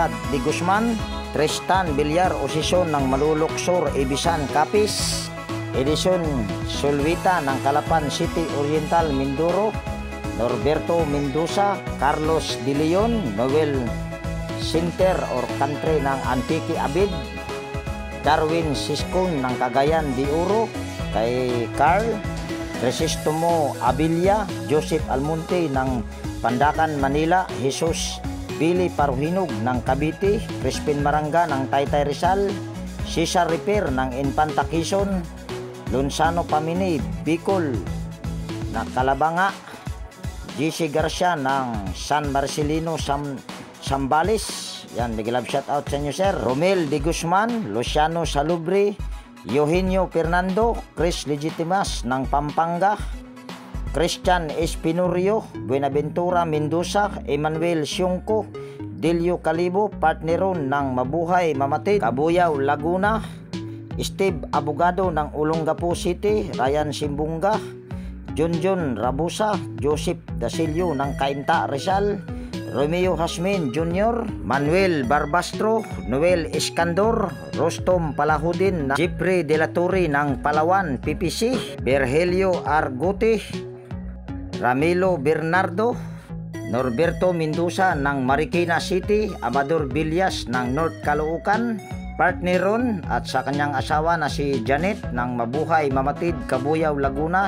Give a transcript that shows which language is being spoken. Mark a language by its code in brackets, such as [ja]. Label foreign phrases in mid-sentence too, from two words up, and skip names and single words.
[tl] de Guzman, Tristan Villar Osison ng Maluluksor, Ibisan, Capiz, Edison Sulvita ng Calapan City Oriental, Mindoro, Norberto Mendoza, Carlos De Leon, Noel Center or Country ng Antique Abid, Darwin Siskon ng Cagayan de Oro, kay Carl Resistomo Abilia, Joseph Almonte ng Pandakan, Manila, Jesus Billy Paruhinog ng Cavite, Crispin Maranga ng Taytay Rizal, Cesar Repair ng Infanta Quezon, Lonsano Pamini, Bicol na Calabanga, GC Garcia ng San Marcelino, Sambales. Yan, [en] big love shout out [tl] sa inyo, sir. Romel de Guzman, Luciano Salubre, Eugenio Fernando, Chris Legitimas ng Pampanga, Christian Espinorio, Buenaventura Mendoza, Emmanuel Siongco, Delio Calibo, partneron ng Mabuhay Mamatid, Cabuyao, Laguna, Steve Abogado ng Olongapo City, Ryan Simbunga, Junjun Rabusa, Joseph Dasilio ng Cainta, Rizal, Romeo Hasmin Jr., Manuel Barbastro, Noel Iskandor, Rostom Palahudin, Jeffrey De La Torre ng Palawan, PPC, Virgilio Argote, Ramilo Bernardo, Norberto Mendoza ng Marikina City, Amador Villas ng North Caloocan, partneron at sa kanyang asawa na si Janet ng Mabuhay Mamatid, Cabuyao, Laguna.